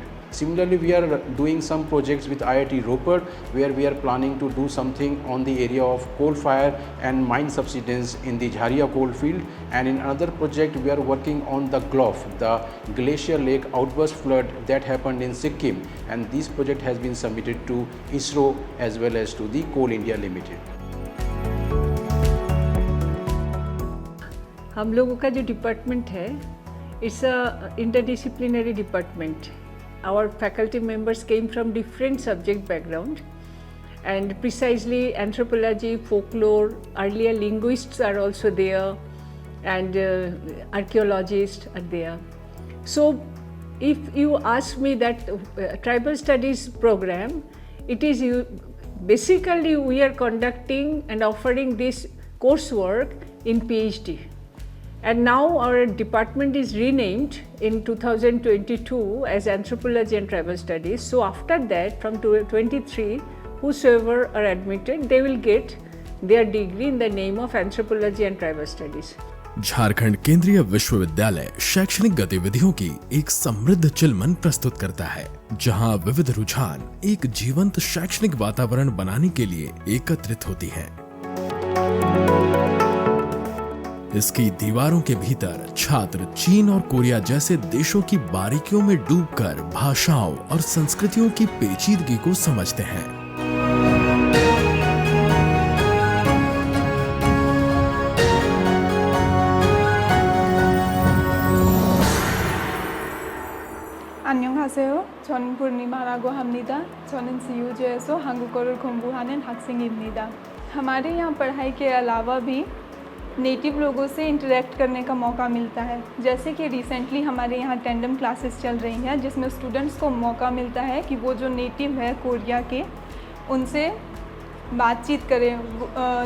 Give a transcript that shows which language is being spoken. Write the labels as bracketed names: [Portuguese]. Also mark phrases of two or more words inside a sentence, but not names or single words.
[English] Similarly, we are doing some projects with IIT Ropar, where we are planning to do something on the area of coal fire and mine subsidence in the Jharia coal field. And in another project, we are working on the GLOF, the Glacier Lake outburst flood that happened in Sikkim. And this project has been submitted to ISRO as well as to the Coal India Limited. [Hindi] हम लोगों का जो डिपार्टमेंट है, [English] it's a interdisciplinary department. Our faculty members came from different subject background, and precisely anthropology, folklore, earlier linguists are also there, and archaeologists are there. So if you ask me that tribal studies program, it is basically we are conducting and offering this coursework in PhD. And now our department is renamed in 2022 as Anthropology and Tribal Studies. So after that, from 2023, whosoever are admitted, they will get their degree in the name of Anthropology and Tribal Studies. [Hindi] झारखंड केंद्रीय विश्वविद्यालय शैक्षणिक गतिविधियों की एक समृद्ध चिलमन प्रस्तुत करता है, जहां विविध रुझान एक जीवंत शैक्षणिक वातावरण बनाने के लिए एकत्रित होती हैं। इसकी दीवारों के भीतर छात्र चीन और कोरिया जैसे देशों की बारीकियों में डूबकर भाषाओं और संस्कृतियों की पेचीदगी को समझते हैं। [Korean] 안녕하세요. 저는 पूर्णिमा라고 합니다. 저는 CUJ에서 한국어를 공부하는 학생입니다. [Hindi] हमारे यहाँ पढ़ाई के अलावा भी नेटिव लोगों से इंटरेक्ट करने का मौका मिलता है। जैसे कि रिसेंटली हमारे यहाँ [English] tandem classes [Hindi] चल रही हैं, जिसमें स्टूडेंट्स को मौका मिलता है कि वो जो नेटिव है कोरिया के, उनसे बातचीत करें।